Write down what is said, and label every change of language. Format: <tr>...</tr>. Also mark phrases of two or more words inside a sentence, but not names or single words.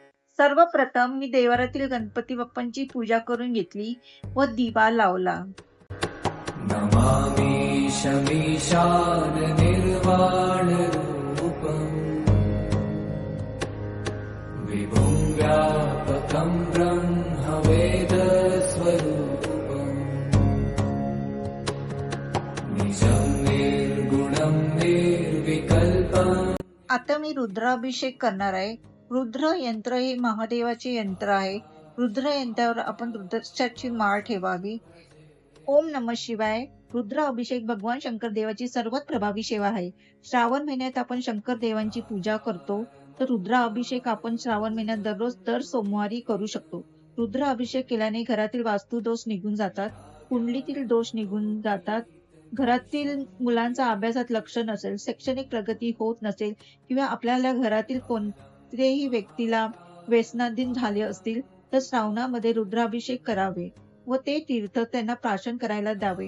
<mr>सर्वप्रथम मी देवारातील गणपती बाप्पांची पूजा करून घेतली व दिवा लावला.</mr> <sa>नमामि शमीशान निर्वाण रूपम् विभुं व्यापकं ब्रह्मवेद स्वरूपम् निजं निर्गुणं निर्विकल्पम्.</sa> <mr>आता मी रुद्राभिषेक करणार आहे. रुद्र यंत्र हे महादेवाचे यंत्र आहे. रुद्र यंत्रावर आपण रुद्राक्षाची माळ ठेवावी.</mr> <sa>ओम नमः शिवाय.</sa> <mr>रुद्र अभिषेक भगवान शंकर देवाची सर्वात प्रभावी सेवा आहे. श्रावण महिन्यात आपण शंकर देवांची पूजा करतो, तर रुद्र अभिषेक आपण श्रावण महिन्यात दररोज दर सोमवारी करू शकतो. रुद्र अभिषेक केल्याने घरातील वास्तू दोष निघून जातात, कुंडलीतील दोष निघून जातात, घरातील मुलांचा अभ्यासात लक्ष नसेल, शैक्षणिक प्रगती होत नसेल किंवा आपल्याला घरातील कोणत्याही व्यक्तीला व्यसनाधीन झाले असतील तर श्रावणामध्ये रुद्राभिषेक करावे व ते तीर्थ त्यांना प्राशन करायला द्यावे.</mr>